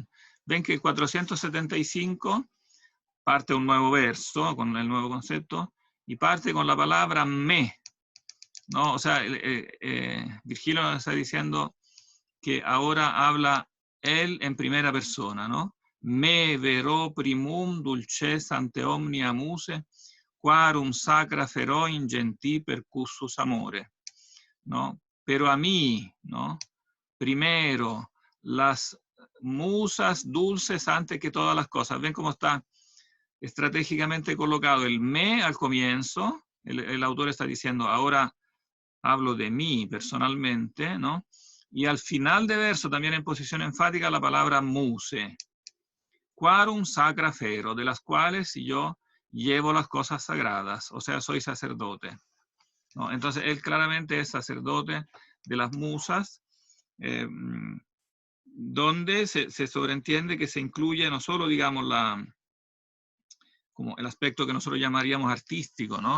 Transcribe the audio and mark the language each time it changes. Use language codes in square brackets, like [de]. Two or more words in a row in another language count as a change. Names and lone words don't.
[es] Ven que 475 parte un nuevo verso con el nuevo concepto y parte con la palabra me, ¿no? O sea, Virgilio nos está diciendo que ahora habla él en primera persona, ¿no? [la] Me vero primum dulces ante omnia muse, quarum sacra fero ingenti percussus amore, [es] ¿no? Pero a mí, ¿no? Primero, las musas dulces antes que todas las cosas. ¿Ven cómo está estratégicamente colocado el me al comienzo? El autor está diciendo, ahora hablo de mí personalmente, ¿no? Y al final de verso, también en posición enfática, la palabra muse. [la] Quarum sacra fero, [es] de las cuales yo llevo las cosas sagradas, o sea, soy sacerdote, ¿no? Entonces, él claramente es sacerdote de las musas, donde se sobreentiende que se incluye no solo, digamos, como el aspecto que nosotros llamaríamos artístico, ¿no?